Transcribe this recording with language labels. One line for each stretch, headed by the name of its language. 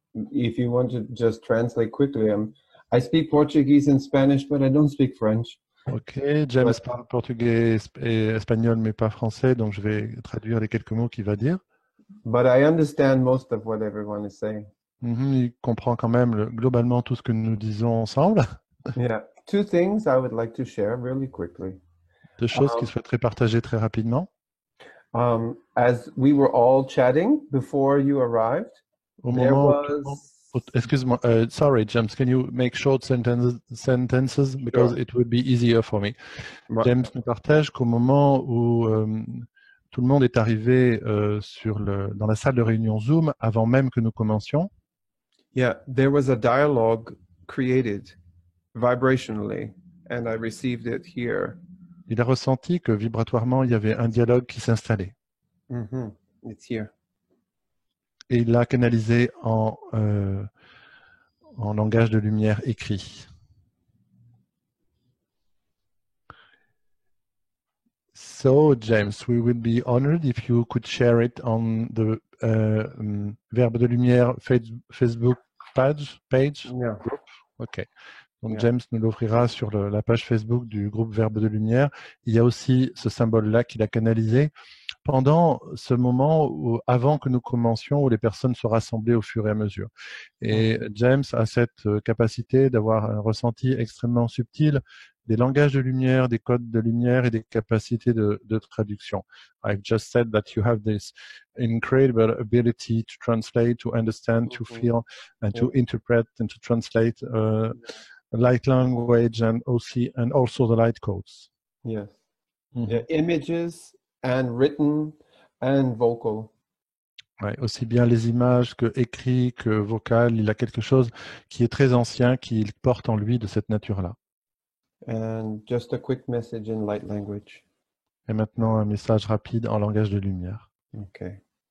English: If you want to just translate quickly, I speak Portuguese and Spanish, but I don't speak French.
French: Ok, James parle portugais et espagnol, mais pas français, donc je vais traduire les quelques mots qu'il va dire.
English: But I understand most of what everyone is saying.
French: Il comprend quand même globalement tout ce que nous disons ensemble.
English: Yeah. Two things I would like to share really quickly.
French: Deux choses qu'il souhaiterait partager très rapidement.
English: As we were all chatting before you arrived,
French: Au
English: there
French: moment
English: was...
French: excuse-moi,
English: sorry, James, can you make short sentences because Sure. it would be easier for me. Right.
French: James nous partage qu'au moment où tout le monde est arrivé dans la salle de réunion Zoom, avant même que nous commencions,
English: Yeah, there was a dialogue created vibrationally, and I received it here.
French: il a ressenti que vibratoirement, il y avait un dialogue qui s'installait.
English: It's here.
French: Et il l'a canalisé en langage de lumière écrit.
English: So, James, we would be honored if you could share it on the Verbe de Lumière Facebook page. Yeah. Group. OK. Donc, Yeah.
French: James nous l'offrira sur la page Facebook du groupe Verbe de Lumière. Il y a aussi ce symbole-là qu'il a canalisé pendant ce moment avant que nous commencions, où les personnes se rassemblaient au fur et à mesure. Et James a cette capacité d'avoir un ressenti extrêmement subtil des langages de lumière, des codes de lumière et des capacités de traduction.
English: I've just said that you have this incredible ability to translate, to understand, to feel, and to interpret and to translate light language and also the light codes. Yes. Yeah, images and written and vocal.
French: Ouais, aussi bien les images que écrit, que vocal, il a quelque chose qui est très ancien, qu'il porte en lui de cette nature-là.
English: And just a quick message in light language.
French: Et maintenant, un message rapide en langage de lumière.
English: Okay.